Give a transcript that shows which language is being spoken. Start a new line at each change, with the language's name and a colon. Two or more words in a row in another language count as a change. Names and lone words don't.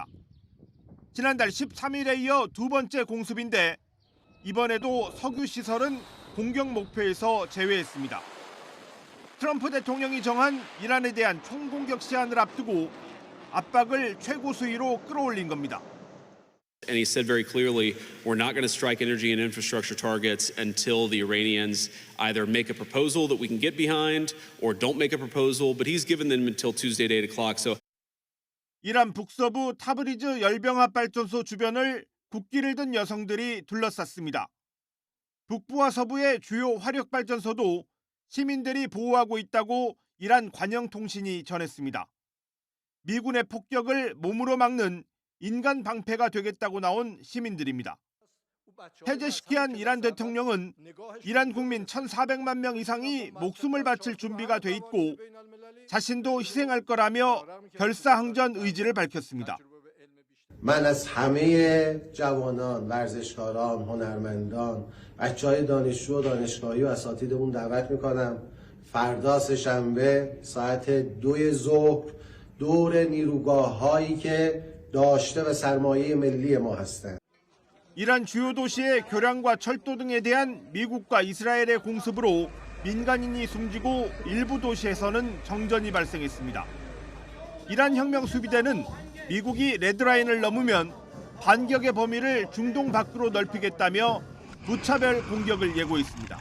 Korean: 지난달 13일에 이어 두 번째 공습인데 이번에도 석유 시설은 공격 목표에서 제외했습니다. 트럼프 대통령이 정한 이란에 대한 총공격 시한을 앞두고 압박을 최고 수위로 끌어올린 겁니다.
English: And he said very clearly, we're not going to strike energy and infrastructure targets until the Iranians either make a proposal that we can get behind or don't make a proposal, but he's given them until Tuesday at 8 o'clock. So
Korean: 이란 북서부 타브리즈 열병합 발전소 주변을 국기를 든 여성들이 둘러쌌습니다. 북부와 서부의 주요 화력 발전소도 시민들이 보호하고 있다고 이란 관영통신이 전했습니다. 미군의 폭격을 몸으로 막는 인간 방패가 되겠다고 나온 시민들입니다. 해제시키한 이란 대통령은 이란 국민 1,400만 명 이상이 목숨을 바칠 준비가 돼 있고 자신도 희생할 거라며 결사항전 의지를 밝혔습니다.
Persian: من از همه جوانان، ورزشکاران، هنرمندان، بچه‌های دانشجو و دانشگاهی و اساتیدمون دعوت میکنم فردا سه‌شنبه ساعت 2 ظهر دور نیروگاه‌هایی که داشته و سرمایه ملی ما هستند.
Korean: 이란 주요 도시의 교량과 철도 등에 대한 미국과 이스라엘의 공습으로 민간인이 숨지고 일부 도시에서는 정전이 발생했습니다. 이란 혁명 수비대는 미국이 레드라인을 넘으면 반격의 범위를 중동 밖으로 넓히겠다며 무차별 공격을 예고했습니다.